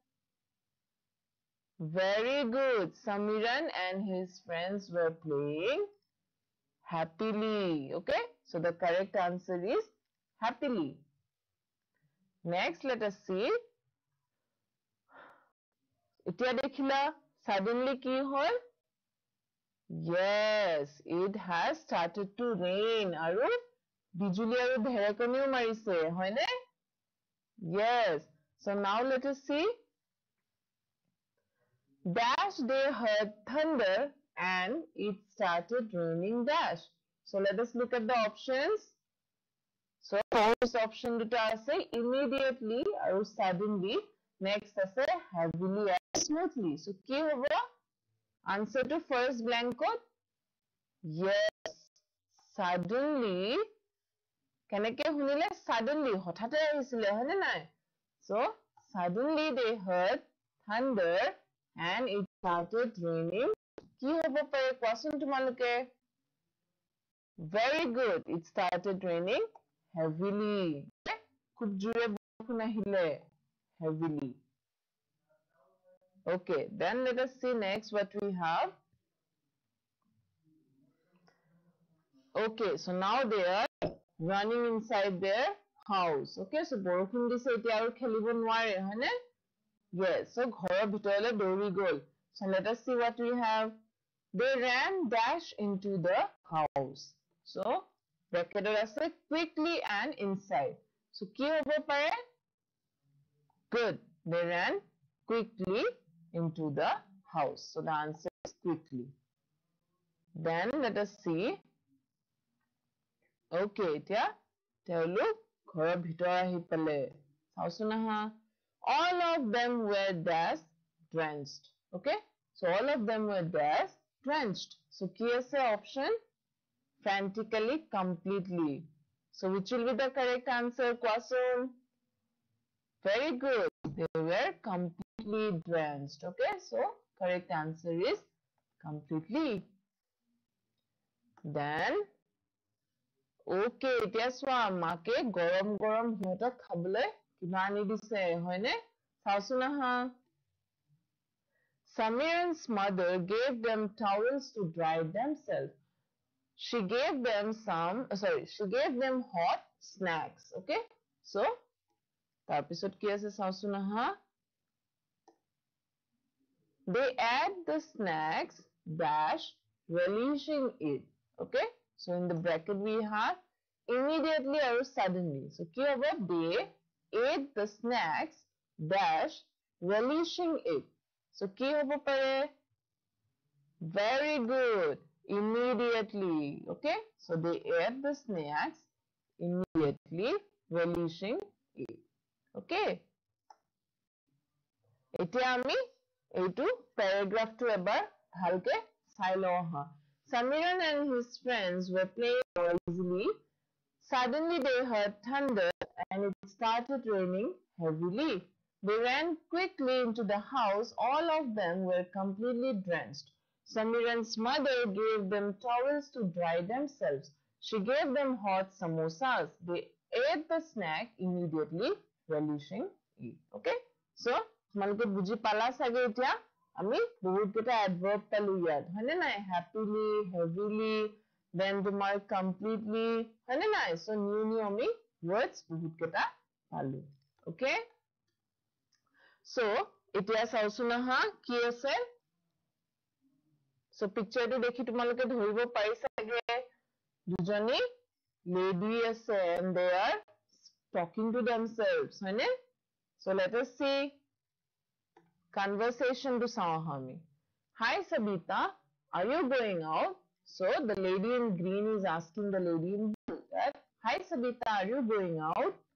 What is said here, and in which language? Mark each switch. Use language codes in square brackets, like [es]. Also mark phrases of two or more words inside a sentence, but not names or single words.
[en] very good Samiran and his friends were playing happily okay so the correct answer is happily next let us see [as] এতিয়া দেখিলা [en] suddenly [as] কি হ'ল [en] yes it has started to rain [as] আৰু বিজুলী আৰু ঢেৰেকনিও মাৰিছে হয়নে [en] yes so now let us see dash they heard thunder and it started raining dash so let us look at the options so first option [as] দুটা আছে [en] immediately aru suddenly next ase heavily and smoothly so [as] কি হ'ব [en] answer to first blank yes suddenly [as] কেনেকৈ শুনিলে [en] suddenly [as] হঠাতে আহিছিলে হয়নে নাই [en] so suddenly they heard thunder and it started raining. [as] কি হ'ব পাৰে কোৱাচোন তোমালোকে? [en] Very good. It started raining heavily. [as] খুব জোৰে বৰষুণ আহিলে heavily. [en] Okay, then let us see next what we have. Okay, so now they are running inside their house. Okay, so [as] বৰষুণ দিছে এতিয়া আৰু খেলিব নোৱাৰে হয়নে? [en] Yes, so [as] ঘৰৰ ভিতৰলৈ দৌৰি গ'ল. [en] So let us see what we have. They ran dash into the house. So bracket আছে quickly and inside. [as] So কি হ'ব পাৰে? [en] Good. They ran quickly into the house. So the answer is quickly. Then let us see. [as] Okay, এতিয়া তেওঁলোক ঘৰৰ ভিতৰ আহি পালে চাওচোন আহা [en] all of them were dash drenched. Okay, so all of them were dash drenched. So [as] কি আছে [en] option frantically completely. So which will be the correct answer কোৱাচোন? Very good, they were completely drenched. Okay, so correct answer is completely. Then okay, [as] এতিয়া চোৱা মাকে গৰম গৰম সিহঁতক খাবলৈ কিবা আনি দিছে হয়নে চাওচোন আহা [en] Samir's mother gave them towels to dry themselves. She gave them hot snacks. Okay, so [as] তাৰপিছত কি আছে চাওচোন আহা [en] They add the snacks dash relishing it. Okay, so in the bracket we have immediately or suddenly. So [as] কি হ'ব [en] they ate the snacks dash relishing it. So [as] কি হ'ব পাৰে [en] very good immediately. Okay, so they ate the snacks immediately relishing it. Okay, [as] এতিয়া আমি এইটো paragraph টো এবাৰ ভালকে চাই লওঁ আহা [en] Samiran and his friends were playing noisily. Suddenly they heard thunder and it started raining heavily. They ran quickly into the house. All of them were completely drenched. Samiran's mother gave them towels to dry themselves. She gave them hot samosas. They ate the snack immediately, relishing it. Okay? So, [as] তোমালোকে বুজি পালা চাগে এতিয়া আমি বহুত কেইটা adverb পালো ইয়াত হয়নে নাই [en] happily heavily then [as] তোমাৰ completely হয়নে নাই [en] so new [as] আমি words বহুত কেইটা পালো [en] okay so [as] এতিয়া চাওচোন আহা কি আছে [en] so picture [as] টো দেখি তোমালোকে ধৰিব পাৰিছা চাগে দুজনী lady আছে [en] and they are talking to themselves হয়নে so let us see conversation to Sahami. Hi Sabita, are you going out? So the lady in green is asking the lady in blue that, Hi Sabita, are you going out?